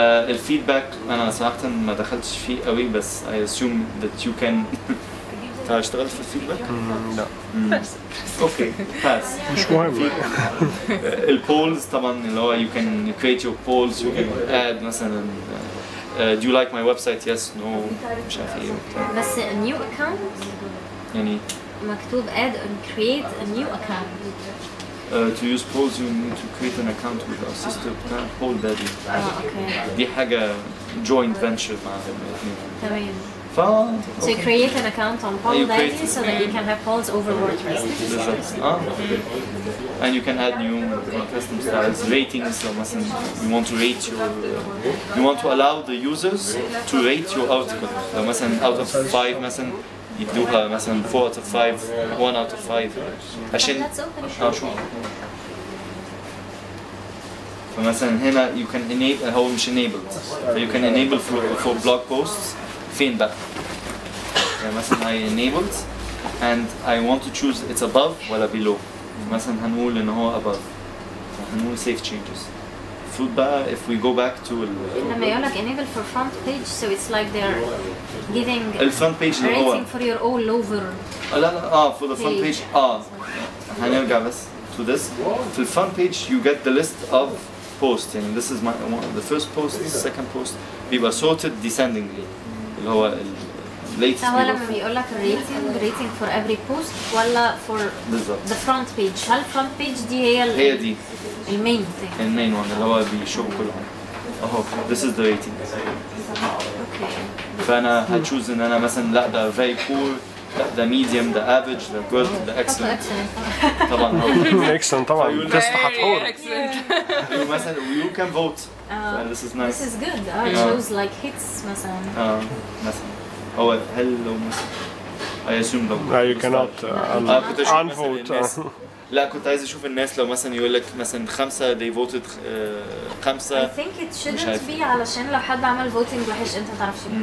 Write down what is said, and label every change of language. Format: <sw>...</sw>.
<ar>الفيدباك انا صراحة ما دخلتش فيه قوي بس</ar> <en>I assume that you can</en> <ar>اشتغلت في الفيدباك؟ لا اوكي باس مش مهم. البولز طبعا اللي هو</ar> <en>you can create your polls you can add مثلا do you like my website yes no</en> <ar>مش عارف ايه</ar> <en>بس a new account</en> <ar>يعني</ar> <en>مكتوب add and create a new account. To use polls you need to create an account with our sister poll daddy.</en> <ar>اوكي دي حاجة joint venture مع الاثنين. تمام.</ar> <en>So you create an account on Poll Daddy so that you can have polls over WordPress. And you can add new custom styles, ratings. So you want to rate your, you want to allow the users to rate your article. So out of 5</en> <ar>مثلا يدوها مثلا</ar> <en>4 out of 5, 1 out of 5.</en> <ar>عشان شو فمثلا هنا</ar> <en>you can enable</en> <ar>هو مش enabled.</ar> <en>So you can enable for blog posts.</en> <ar>فين بقى؟ يعني مثلا</ar> <en>I enabled and I want to choose it's above ولا below.</en> <ar>مثلا هنقول إن هو above.</ar> <en>هنقول save changes.</en> <ar>المفروض بقى</ar> <en>if we go back to</en> <ar>لما يقول لك</ar> <en>enable for front page so it's like they're giving</en> <ar>الفرونت بيج اللي هو</ar> <en>rating for your all over. لا for the front page</en> <ar>هنرجع بس</ar> <en>to this. في الفرونت page you get the list of posts يعني this is the first post the second post بيبقى sorted descendingly.</en> <ar>اللي هو latest هو لما بيقول لك</ar> <en>rating for every post ولا for the front page هل front page دي</en> <ar>هي دي المين المين one اللي هو بيشوف كل حاجة اهو</ar> <en>this is the rating.</en> <ar>اوكي فانا هتشوز ان انا مثلا لا ده</ar> <en>very poor</en> <ar>ده medium ده average ده good ده excellent طبعا excellent طبعا تستحق حور</ar> <en>مثلا you can vote and this is nice. This is good. It shows like hits مثلا.</en> <ar>مثلا هو هل لو مثلا</ar> <en>I assume</en> <ar>لو</ar> <en>you cannot unvote.</en> <ar>لا كنت عايز اشوف الناس لو مثلا يقول لك مثلا 5</ar> <en>they voted 5. I think it shouldn't be</en> <ar>علشان لو حد عمل voting وحش انت ما تعرفش.</ar>